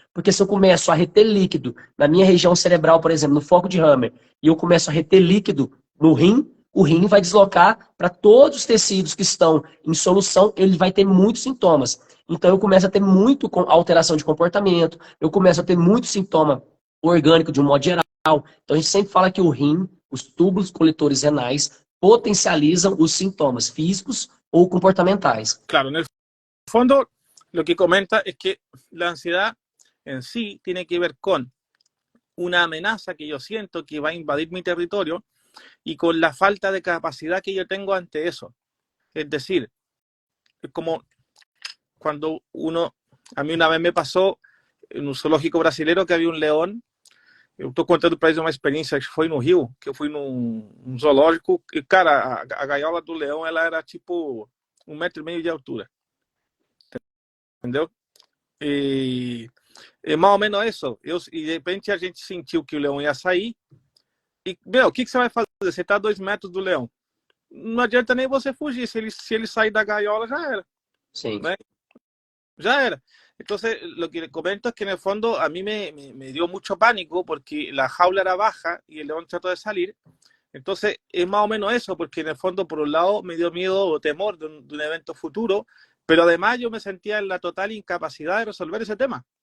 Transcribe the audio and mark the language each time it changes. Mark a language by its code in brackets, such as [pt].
[pt] Porque se eu começo a reter líquido na minha região cerebral, por exemplo, no foco de Hammer, e eu começo a reter líquido no rim, o rim vai deslocar para todos os tecidos que estão em solução, ele vai ter muitos sintomas. Então eu começo a ter muito alteração de comportamento, eu começo a ter muito sintoma orgânico de um modo geral. Então a gente sempre fala que o rim, os túbulos coletores renais, potencializam os sintomas físicos ou comportamentais. [es] Claro, en el fondo lo que comenta es que la ansiedad en sí tiene que ver con una amenaza que yo siento que va a invadir mi territorio y con la falta de capacidad que yo tengo ante eso. Es decir, es como cuando a mí una vez me pasó en un zoológico brasileño que había un león. [pt] Eu estou contando para eles uma experiência que foi no Rio, que eu fui num zoológico e, cara, a gaiola do leão, ela era tipo 1,5 metro de altura. Entendeu? E mais ou menos isso. E de repente a gente sentiu que o leão ia sair. E, meu, o que você vai fazer? Você está a 2 metros do leão. Não adianta nem você fugir. Se ele sair da gaiola, já era. Sim. [es] Né? Ya era. Entonces, lo que comento es que en el fondo a mí me dio mucho pánico porque la jaula era baja y el león trató de salir. Entonces, es más o menos eso, porque en el fondo, por un lado, me dio miedo o temor de un evento futuro, pero además yo me sentía en la total incapacidad de resolver ese tema.